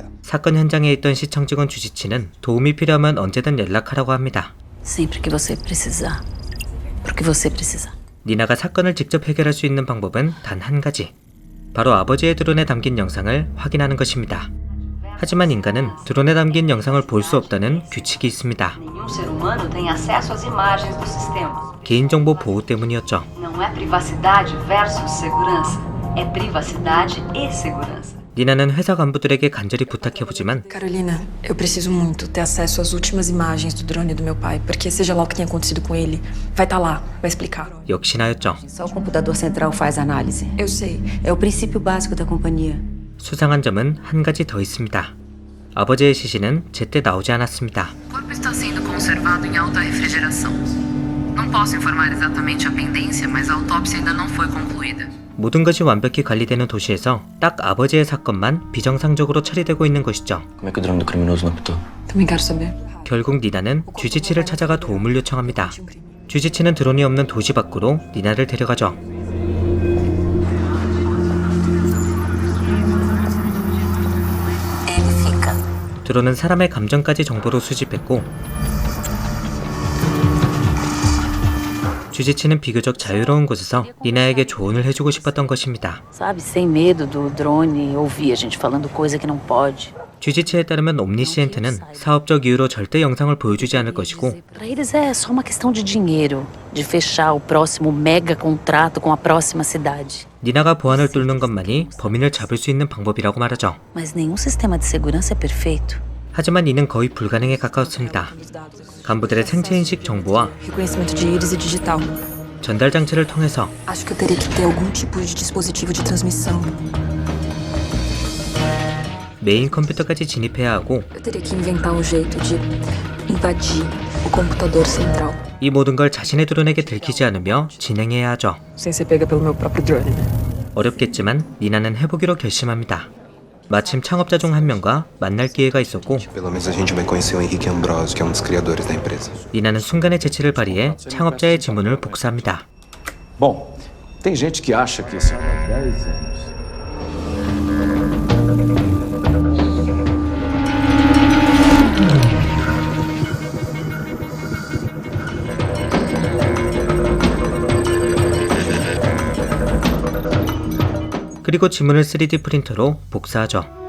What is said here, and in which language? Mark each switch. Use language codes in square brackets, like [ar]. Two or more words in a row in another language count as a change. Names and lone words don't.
[ko] 사건 현장에 있던 시청 직원 주지치는 도움이 필요하면 언제든 연락하라고 합니다. [pt] Sempre que você precisar. Porque você precisar. [ko] 니나가 사건을 직접 해결할 수 있는 방법은 단 한 가지. 바로 아버지의 드론에 담긴 영상을 확인하는 것입니다. 하지만 인간은 드론에 담긴 영상을 볼 수 없다는 규칙이 있습니다. [pt] Nenhum ser humano tem acesso às imagens do sistema. [ko] 개인정보 보호 때문이었죠. [pt] Não é privacidade versus segurança, é privacidade e segurança. [ko] 니나는 회사 간부들에게 간절히 부탁해보지만 [pt] Carolina, eu preciso muito ter acesso às últimas imagens do drone do meu pai, porque seja lá o que tenha acontecido com ele, vai estar lá, vai explicar. [ko] 역시나였죠. [pt] Só o computador central faz análise. Eu sei. É o princípio básico da companhia. [ko] 수상한 점은 한 가지 더 있습니다. 아버지의 시신은 제때 나오지 않았습니다. [pt] O corpo está sendo conservado em alta refrigeração. Não posso informar exatamente a pendência, mas a autópsia ainda não foi concluída. [ko] 모든 것이 완벽히 관리되는 도시에서 딱 아버지의 사건만 비정상적으로 처리되고 있는 것이죠. [pt] Como é que o drone do criminoso não apitou? Também quero saber. [ko] 결국 니나는 주지치를 찾아가 도움을 요청합니다. 주지치는 드론이 없는 도시 밖으로 니나를 데려가죠. 드론은 사람의 감정까지 정보로 수집했고, 주지치는 비교적 자유로운 곳에서 니나에게 조언을 해주고 싶었던 것입니다. [pt] Sabe, sem medo do drone ouvir a gente falando coisa que não pode. [ko] 주지치에 따르면 옴니시엔트는 사업적 이유로 절대 영상을 보여주지 않을 것이고, [pt] Para eles é só uma questão de dinheiro, de fechar o próximo mega contrato com a próxima cidade. [ko] 니나가 보안을 뚫는 것만이 범인을 잡을 수 있는 방법이라고 말하죠. [pt] Mas nenhum sistema de segurança é perfeito. [ko] 하지만 이는 거의 불가능에 가까웠습니다. 간부들의 생체인식 정보와 [pt] Reconhecimento de íris e digital. [ko] 전달 장치를 통해서 [pt] Acho que eu teria que ter algum tipo de dispositivo de transmissão. [ko] 메인 컴퓨터까지 진입해야 하고, [pt] Eu teria que inventar um jeito de invadir o computador central. [ko] 이 모든 걸 자신의 드론에게 들키지 않으며 진행해야 하죠. [pt] Sem ser pega pelo meu próprio drone. [ko] 어렵겠지만 니나는 해보기로 결심합니다. 마침 창업자 중 한 명과 만날 기회가 있었고, [pt] Pelo menos a gente vai conhecer o Henrique Ambrosio, que é um dos criadores da empresa. [ko] 니나는 순간의 재치를 발휘해 창업자의 지문을 복사합니다. [pt] Bom, tem gente que acha que esse... [ko] 그리고 지문을 3D 프린터로 복사하죠.